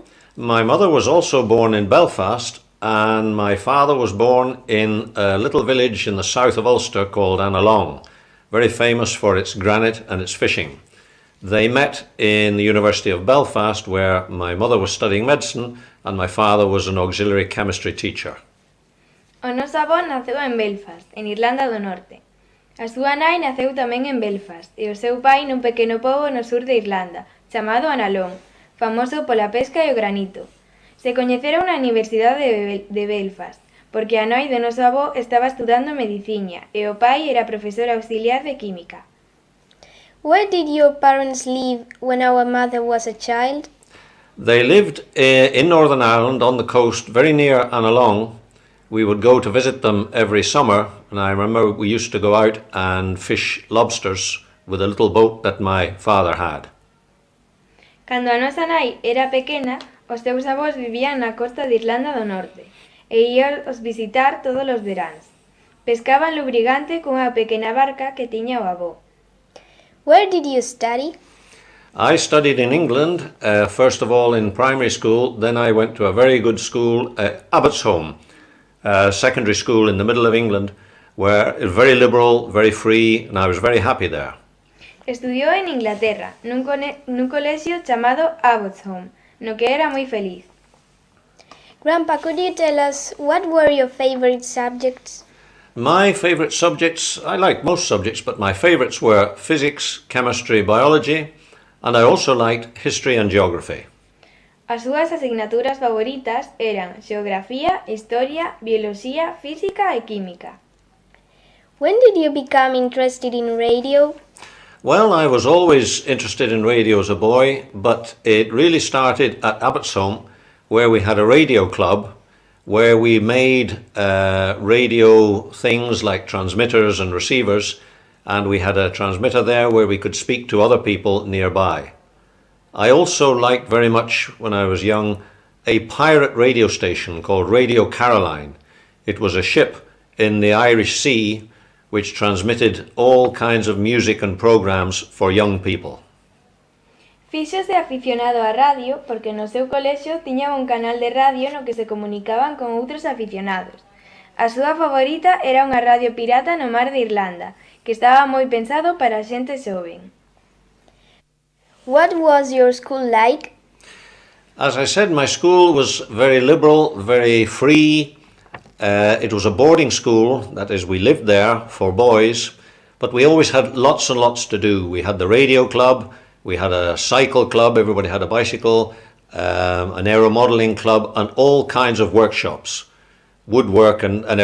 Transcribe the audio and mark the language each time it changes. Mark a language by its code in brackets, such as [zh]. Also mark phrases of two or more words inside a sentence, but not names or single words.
[en] My mother was also born in Belfast, and my father was born in a little village in the south of Ulster called Annalong, very famous for its granite and its fishing. They met in the University of Belfast, where my mother was studying medicine and my father was an auxiliary chemistry teacher. [gl] O noso avó naceu en Belfast, en Irlanda do Norte. A súa nai naceu tamén en Belfast e o seu pai nun pequeno pobo no sur de Irlanda, chamado Annalong, famoso pola pesca e o granito. Se coñeceron na Universidade de Belfast, porque a nai do noso avó estaba estudando mediciña e o pai era profesor auxiliar de química. [en] Where did your parents live when our mother was a child? They lived in Northern Ireland on the coast, very near Annalong, We would go to visit them every summer, and I remember we used to go out and fish lobsters with a little boat that my father had. [gl] Cando a nosa nai era pequena, os seus avós vivían na costa de Irlanda do Norte e íaos visitar todos os veráns. Pescaban lubrigante cunha pequena barca que tiña o avó. [en] Where did you study? I studied in England, first of all in primary school, then I went to a very good school, Abbotsholme, secondary school in the middle of England, where it was very liberal, very free, and I was very happy there. [gl] Estudiou en Inglaterra, nun colexio chamado Abbotsholme, no que era moi feliz. [en] Grandpa, could you tell us what were your favorite subjects? My favourite subjects, I liked most subjects, but my favourites were physics, chemistry, biology, and I also liked history and geography. [gl] As súas asignaturas favoritas eran Xeografía, Historia, Bioloxía, Física e Química. [en] When did you become interested in radio? Well, I was always interested in radio as a boy, but it really started at Abbotsholme, where we had a radio club, where we made radio things like transmitters and receivers, and we had a transmitter there where we could speak to other people nearby. I also liked very much, when I was young, a pirate radio station called Radio Caroline. It was a ship in the Irish Sea which transmitted all kinds of music and programs for young people. [gl] Fíxose aficionado á radio porque no seu colexio tiña un canal de radio no que se comunicaban con outros aficionados. A súa favorita era unha radio pirata no mar de Irlanda, que estaba moi pensado para a xente xoven. [en] What was your school like? As I said, my school was very liberal, very free. It was a boarding school, that is, we lived there for boys, but we always had lots and lots to do. We had the radio club, we had a cycle club, everybody had a bicycle, an aeromodelling club, and all kinds of workshops, woodwork and everything.